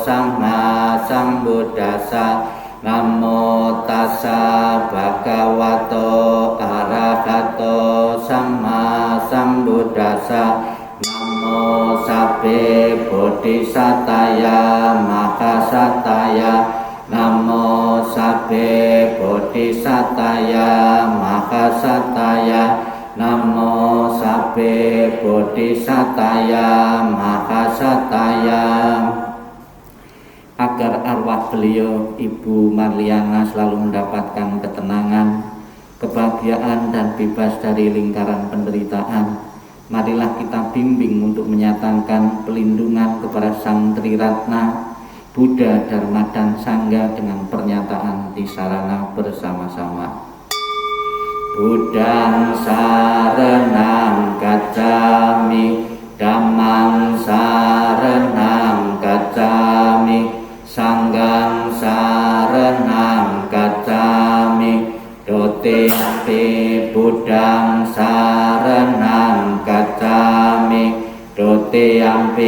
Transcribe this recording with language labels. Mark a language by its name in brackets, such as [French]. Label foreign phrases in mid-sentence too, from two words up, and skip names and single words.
[Pali] Sama Sambuddhassa, Namo Tassa Bhagavato Arahato Sama Sambuddhassa, Namo Sabbe Bodhisataya Mahasataya, Namo Sabbe Bodhisataya Mahasataya, Namo Sabbe Bodhisataya Mahasataya. [Indonesian] Agar arwah beliau Ibu Marliana selalu mendapatkan ketenangan, kebahagiaan dan bebas dari lingkaran penderitaan, marilah kita bimbing untuk menyatakan pelindungan kepada Sang Triratna, Buddha, Dharma dan Sangha dengan pernyataan Tisarana bersama-sama. [Pali] Buddhang saranang gacchami, Dhammang saranang gacchami, Sanghang saranang gacchami, Dutiyampi Buddhang saranang gacchami, Dutiyampi